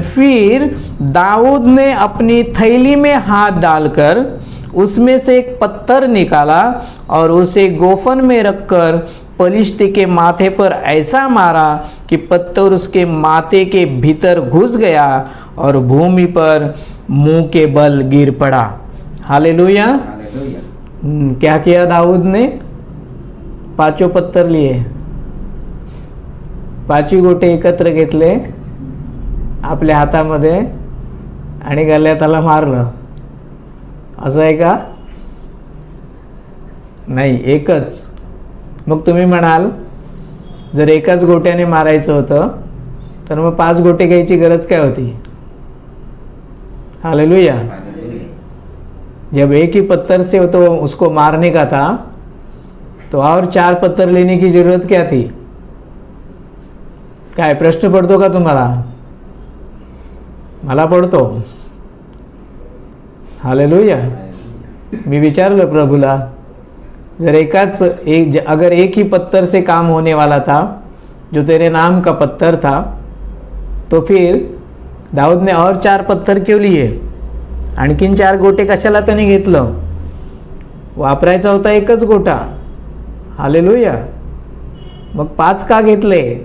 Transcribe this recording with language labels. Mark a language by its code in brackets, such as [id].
[hi] फिर दाऊद ने अपनी थैली में हाथ डालकर उसमें से एक पत्थर निकाला और उसे गोफन में रखकर पलिश्ती के माथे पर ऐसा मारा कि पत्थर उसके माथे के भीतर घुस गया और भूमि पर मुंह के बल गिर पड़ा. हालेलुया. क्या किया दाऊद ने? 5 पत्थर लिए, [mr] 5 गोटे एकत्र घेतले आपल्या हातामध्ये आणि गल्याताला मारलं. असं आहे का? नाही, एकच. मग तुम्ही म्हणाल जर एकाच गोट्याने मारायचं होतं तर मग 5 गोटे घ्यायची गरज काय होती? हालेलुया। हालेलुया। [hi] जब एक ही पत्थर से तो उसको मारने का था, तो और 4 पत्थर लेने की जरूरत क्या थी? [mr] काय प्रश्न पडतो का तुम्हाला? मला पडतो। हालेलुया। मी विचारलं प्रभूला, जर [hi] अगर एक ही पत्थर से काम होने वाला था, जो तेरे नाम का पत्थर था, तो फिर दाऊद ने और 4 पत्थर क्यों लिए? [mr] आणखीन 4 गोटे कशाला त्याने घेतलं? वापरायचा होता एकच गोटा। हालेलुया। मग 5 का घेतले?